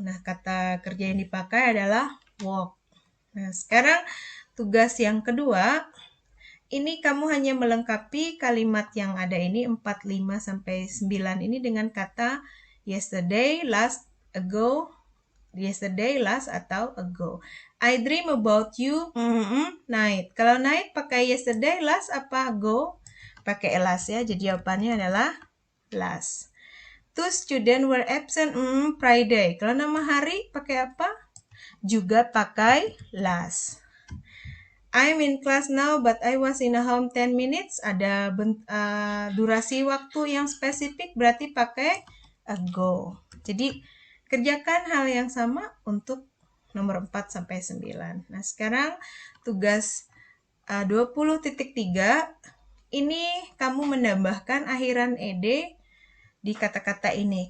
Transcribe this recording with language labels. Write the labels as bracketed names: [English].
[Indonesian] Nah, kata kerja yang dipakai adalah walk. Nah, sekarang tugas yang kedua, ini kamu hanya melengkapi kalimat yang ada ini 4, 5, sampai 9 ini dengan kata yesterday, last, ago, yesterday, last, atau ago. [English] I dream about you, night. [Indonesian] Kalau night pakai yesterday, last, apa ago? Pakai last ya, jadi jawabannya adalah last. [English] Two students were absent, Friday. [Indonesian] Kalau nama hari pakai apa? Juga pakai last. [English] I'm in class now, but I was in a home 10 minutes. [Indonesian] Ada durasi waktu yang spesifik, berarti pakai ago. Jadi, kerjakan hal yang sama untuk nomor 4 sampai 9. Nah, sekarang tugas 20.3. Ini kamu menambahkan akhiran ed di kata-kata ini.